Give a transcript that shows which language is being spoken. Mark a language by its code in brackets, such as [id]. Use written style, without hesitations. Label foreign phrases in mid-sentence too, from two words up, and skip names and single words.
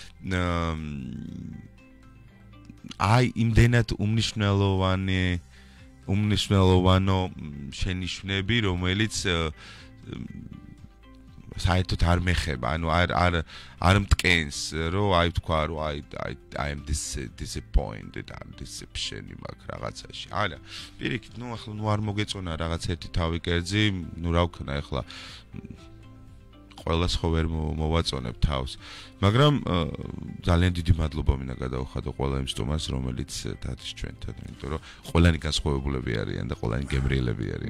[ka] აი იმდენად უმნიშვნელოვანო შენიშვნები, რომელიც საერთოდ არ მეხება, ანუ არ მტკენს, რომ აი თქვა, რომ [en] I am disappointed, I'm deception- [ka] ი მაქვს რაღაცაში. არა, პირიქით, ახლა არ მოგეწონა რაღაც ერთი თავი კერძი, რა ვქნა ახლა ყველას ხო ვერ მოვაწონებ თავს. მაგრამ ძალიან დიდი მადლობა მინდა გადავხადო ყველა იმ სტუმარს, რომელიც არის ჩვენთან, იმიტომ რომ ყველანი განსხვავებულები არიან და ყველანი გემრიელები არიან.